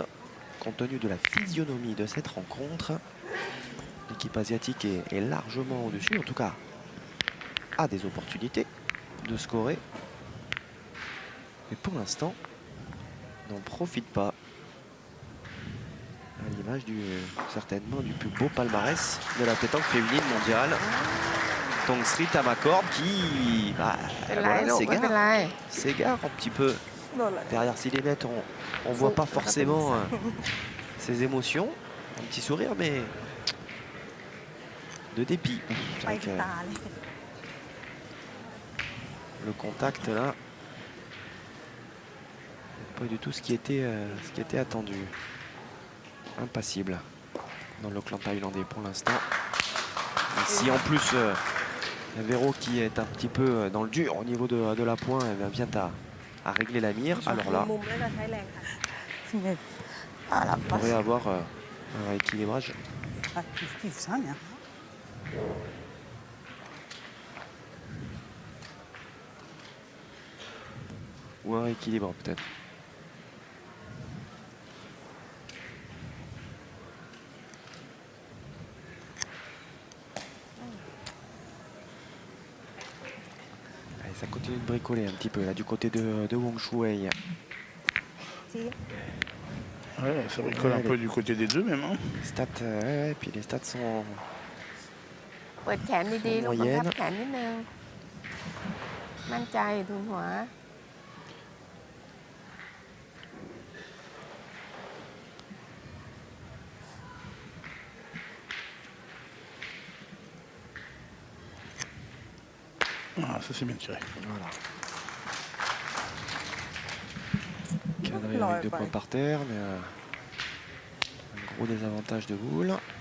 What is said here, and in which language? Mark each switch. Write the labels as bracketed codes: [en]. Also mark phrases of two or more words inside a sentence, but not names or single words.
[fr] Compte tenu de la physionomie de cette rencontre, l'équipe asiatique est largement au-dessus, en tout cas a des opportunités de scorer. Mais pour l'instant, n'en profite pas. À l'image certainement du plus beau palmarès de la pétanque féminine mondiale. Tongsri Tamakorn qui [th] เป็นไรลูกไม่เป็นไร [fr] s'égare un petit peu. [th] โดนอะไร [fr] Derrière ses lunettes, on voit pas forcément ses émotions. Un petit sourire, mais de dépit. [th] ไป [fr] Avec, [th] ที่ตาเลย [fr] le contact là, pas du tout ce qui était attendu. Impassible dans le clan thaïlandais pour l'instant. Et si en plus Vero qui est un petit peu dans le dur au niveau de la pointe, eh bien, vient à régler la mire, alors là [th] มุมแล้วจะใช้แรงค่ะ [fr] on pourrait avoir un rééquilibrage. Ah, il kiffe ça, bien. Ou un rééquilibre peut-être. Allez, ça continue de bricoler un petit peu là du côté de Wong Shuai. จี Ouais, ça bricole un peu du côté des deux même. Hein. Stats, ouais, puis les stats sont [th] เปิดแขนดีๆลูกบังคับแขนนิดนึง มั่นใจทุนหัว [fr] Ah, ça c'est bien tiré. voilà. Cadré avec 2 points par terre, mais un gros désavantage de boule.